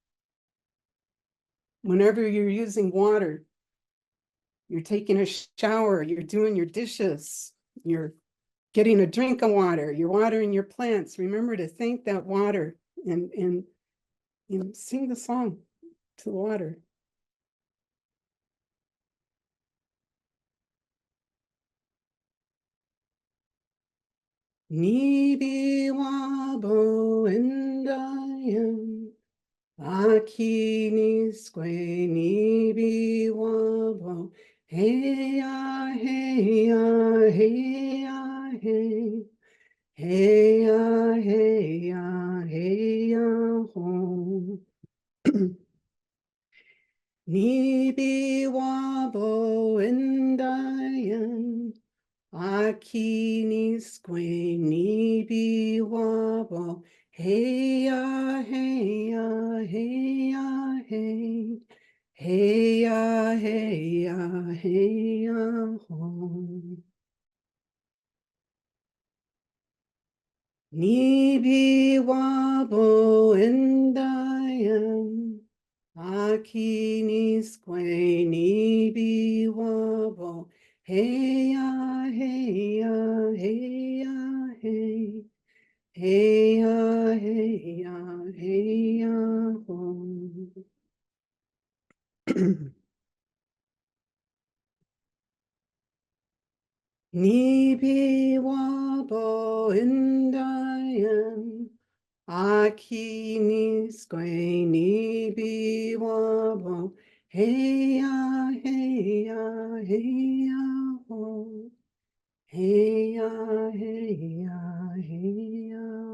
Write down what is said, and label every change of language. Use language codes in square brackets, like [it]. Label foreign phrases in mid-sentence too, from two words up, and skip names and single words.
[en] Whenever you're using water, you're taking a shower, you're doing your dishes, you're getting a drink of water, you're watering your plants. Remember to thank that water and sing the song to the water. [oj] Nibi wabo endayan, akini sque nibi wabo, hey ya, hey ya, hey ya, hey. Hey ya, hey ya, hey ya, ho. Nibi wabo endayan, akini sque nibi wabo. Hey ya, hey ya, hey ya, hey. Hey ya, hey ya, hey ya, ho. Nibi wabo endayan, akini sque nibi wabo. Hey ya, hey ya, hey ya, hey. Hey ya, hey ya, hey ya, ho. Nibi wabo endayan, akini sque nibi wabo. Hey ya, hey ya, hey ya, ho. Hey ya, hey ya, hey ya,